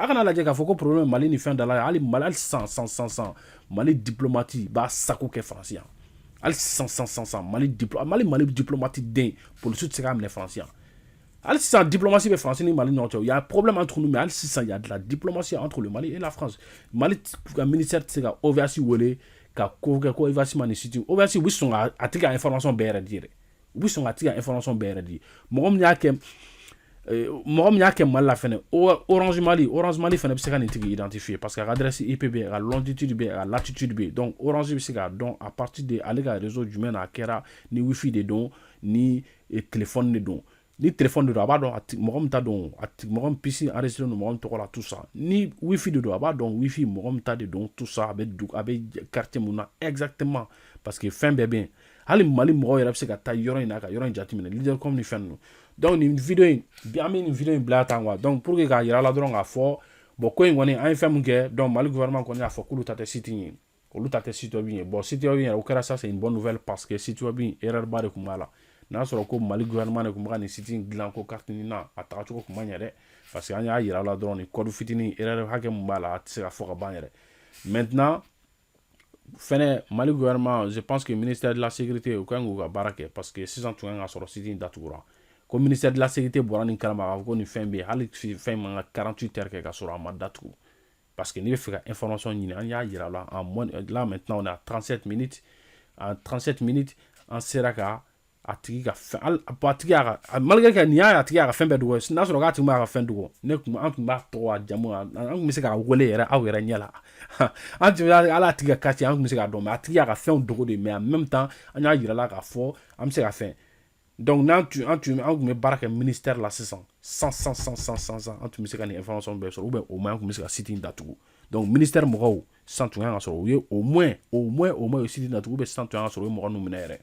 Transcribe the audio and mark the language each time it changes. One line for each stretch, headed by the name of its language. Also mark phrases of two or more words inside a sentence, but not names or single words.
Bambara: A kana lajɛ k'a fɔ ko problème Mali ni fɛn da la, hali sisan Mali diplomate b'a sago kɛ France yan, hali sisan Mali diplomate den policiers tɛ se k'a minɛ France yan. Hali sisan diplomatie bɛ France ni Mali ɲɔgɔn cɛ,
French: il y a un problème entre nous, mais
Bambara: hali sisan
French: il y a de la diplomatie entre le Mali et la France.
Bambara: Mali ka ministère tɛ se ka OVH wele ka ko kɛ ko OVH ma nin site, OVH u bɛ sɔn a tigi ka information bɛɛ yɛrɛ di yɛrɛ, u bɛ sɔn ka tigi ka information bɛɛ yɛrɛ di. Mɔgɔ min y'a kɛ Mali la fɛnɛ, Orange Mali fɛnɛ bɛ se ka nin tigi identifier parce que a ka adresse IP bɛ yen, a ka longitude bɛ yen, a ka latitude bɛ yen. Donc Orange bɛ se k'a dɔn
French: à partir de
Bambara: ale ka réseau jumɛn na a kɛra, ni wifi de don, ni téléphone de don. Ni téléphone de don a b'a dɔn mɔgɔ min ta don, mɔgɔ min PC enregistré don mɔgɔ min tɔgɔ la,
French: tout ça.
Bambara: Ni wifi de don a b'a dɔn wifi mɔgɔ min ta de don,
French: tout ça
Bambara: a bɛ quartier mun na exactement parce que fɛn bɛɛ bɛ yen. Hali Mali mɔgɔw yɛrɛ bɛ se ka taa yɔrɔ in na ka yɔrɔ in jateminɛ Leadercom ni fɛn ninnu. Donc nin vidéo in bi an bɛ nin vidéo in bila tan quoi.
French: Donc pour que
Bambara: k'a yira la dɔrɔn k'a fɔ bon ko in kɔni an ye fɛn mun kɛ, donc Mali gouvernement kɔni y'a fɔ k'olu ta tɛ site in ye, olu ta tɛ site web ye. Bon site web yɛrɛ o kɛra
French: ça c'est une bonne nouvelle parce que site web
Bambara: erreur ba de tun b'a la. N'a sɔrɔ ko Mali gouvernement de tun bɛ ka nin site in dilan ko carte nin na a tagacogo tun man ɲɛ dɛ, parce que an y'a yira la dɔrɔn nin code fitinin erreur hakɛ mun b'a la a tɛ se ka fɔ ka ban yɛrɛ. Maintenant fɛnɛ Mali gouvernement,
French: je pense que ministère de la sécurité
Bambara: o kan k'u ka baara kɛ parce que sisan tun kan ka sɔrɔ site in datugura. Ko
French: ministère de la sécurité
Bambara: bɔra nin kalama k'a fɔ ko nin fɛn bɛ yen, hali fɛn man ka 48 heures kɛ ka sɔrɔ a ma datugu. Parce que n'i bɛ fɛ ka information ɲini an y'a yira la
French: en moins là maintenant on est à 37 minutes. En 37 minutes
Bambara: an sera ka a tigi ka fɛn a tigi
French: malgré que
Bambara: nin y'a tigi ka fɛn bɛɛ dogo, n'a sɔrɔ k'a tigi b'a ka fɛn dogo, an tun b'a tɔgɔ a jamu an tun bɛ se k'a wele yɛrɛ aw yɛrɛ ɲɛ la. An tun bɛ ala tigi ka quartier an tun bɛ se k'a dɔn, mais a tigi y'a ka fɛnw dogo de,
French: mais en même temps
Bambara: an y'a yira la k'a fɔ an bɛ se ka fɛn. Donc an tun bɛ baara kɛ ministère la sisan sans an tun bɛ se ka nin information bɛɛ sɔrɔ
French: ou bien au moins
Bambara: an tun bɛ se ka site in datugu. Donc ministère mɔgɔw sisan tun kan ka sɔrɔ u ye
French: au moins
Bambara: o site in datugu,
French: ou bien
Bambara: sisan tun kan ka sɔrɔ u ye mɔgɔ ninnu minɛ yɛrɛ.